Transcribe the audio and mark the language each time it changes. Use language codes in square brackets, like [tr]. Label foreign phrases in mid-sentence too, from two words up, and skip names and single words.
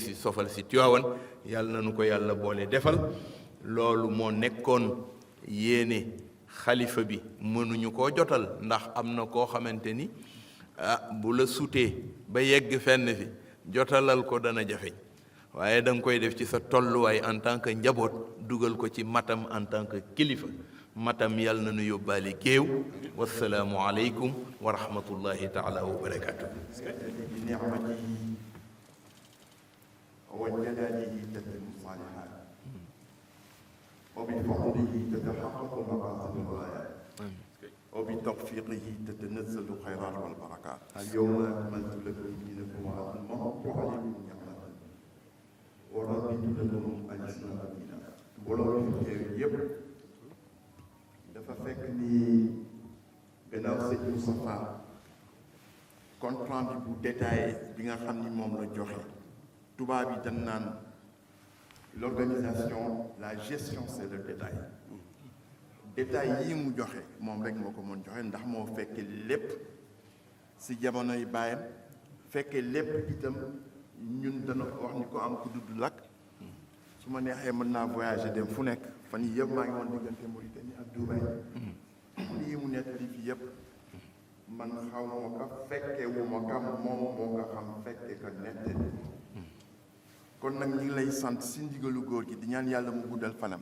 [wo] si sofal si Tiwaawan yàlla na nu ko yàlla boole defal loolu moo nekkoon yéene xalifa bi mënuñu koo jotal ndax am na koo xamante ni bu la sutee ba yegg fenn fi jotalal ko dana jafeñ waaye da nga koy def ci sa tolluwaay [fr] en tant que [wo] njaboot dugal ko ci matam [fr] en tant que [wo] kilifa matam yàlla na nu yóbbaale géew [ar] والسلام عليكم ورحمة الله تعالى وبركاته وجلاله تتم الصالحات وبفضله تتحقق مقاصد الغايات وبتوفيقه تتنزل الخيرات والبركات اليوم أكملت لكم دينكم وأتممت عليكم نعمتي ورضيت لكم الإسلام دينا [wo] mbooloo fi teew yépp dafa fekk ni gannaaw sëñ Moustapha compte rendu bu détaillé bi nga xam ni moom la joxe tubaab yi dañ naan [fr] l'organisation la gestion c'est le détail [wo] yii mu joxe moom rek moo ko mën joxe ndax moo fekke lépp si jamonoy baayam fekke lépp itam ñun dana wax ni ko am ku dudd lakk su ma neexee mën naa voyager dem fu nekk fan yi yëpp maa ngi woon diggante Mauritanie ak Dubaï lii mu nekk li fi yëpp man xaw ma ko fekke wu ma ko moom moo ko xam fekke ko nette kon nag ñu ngi lay sant si ndigalu góor gi di ñaan yàlla mu guddal fanam